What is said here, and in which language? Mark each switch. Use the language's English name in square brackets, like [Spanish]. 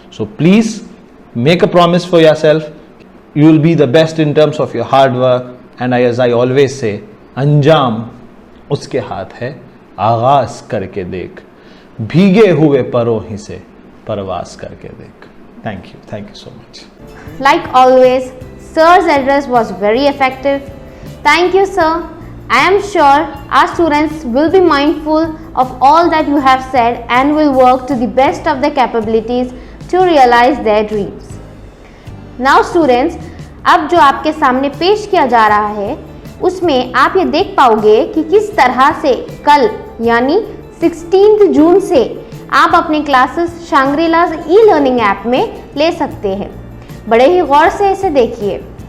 [English] so please make a promise for yourself, you will be the best in terms of your hard work and as I always say, [Hindi] अंजाम उसके हाथ है, आगाज करके देख, भीगे हुए परों ही से परवास करके देख। [English] Thank you so much. Like always, Sir's address was very effective. Thank you, sir. I am sure our students will be mindful of all that you have said and will work to the best of their capabilities to realize their dreams. Now students, [Hindi] अब जो आपके सामने पेश किया जा रहा है उसमें आप ये देख पाओगे कि किस तरह से कल यानी 16 जून से आप अपनी क्लासेस शांग्रिलाज ई लर्निंग ऐप में ले सकते हैं। बड़े ही गौर से इसे देखिए।